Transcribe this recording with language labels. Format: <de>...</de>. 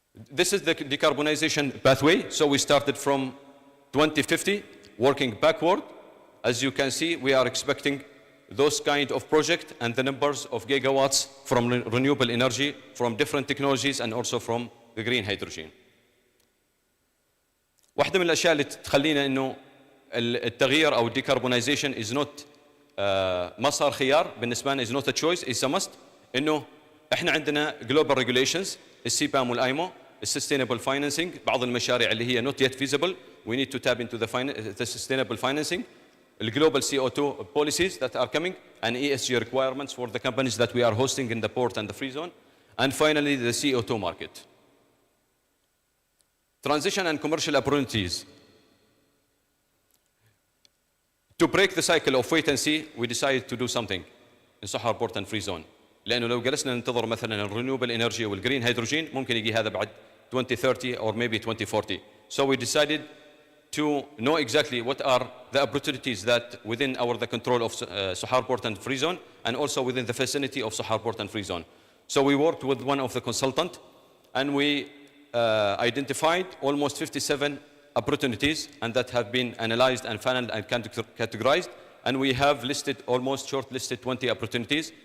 <en>This is the decarbonization pathway. So we started from 2050, working backward. As you can see, we are expecting those kind of projects and the numbers of gigawatts from renewable energy, from different technologies, and also from the green hydrogen.</en> <ar>واحدة من الأشياء اللي تخلينا إنه التغيير أو</ar> <en>decarbonization is not</en> <ar>ما صار خيار بالنسبة لنا,</ar> <en>is not a choice, is a must.</en> <ar>إنه إحنا عندنا</ar> <en>global regulations, السيبام والآيمو, sustainable financing,</en> <ar>بعض المشاريع اللي هي</ar> <en>not yet feasible, we need to tap into the sustainable financing, the global CO2 policies that are coming, and ESG requirements for the companies that we are hosting in the port and the free zone, and finally the CO2 market. Transition and commercial opportunities. To break the cycle of wait and see, we decided to do something in Sohar Port and Free Zone.</en> <ar>لأنه لو جلسنا ننتظر مثلا الرينيوبل انرجي والجرين هيدروجين ممكن يجي هذا بعد 2030</ar> <en>or maybe 2040. So we decided to know exactly what are the opportunities that within the control of Sohar Port and Free Zone, and also within the vicinity of Sohar Port and Free Zone. So we worked with one of the consultants, and we identified almost 57 opportunities, and that have been analyzed and funneled and categorized, and we have listed almost shortlisted 20 opportunities.</en>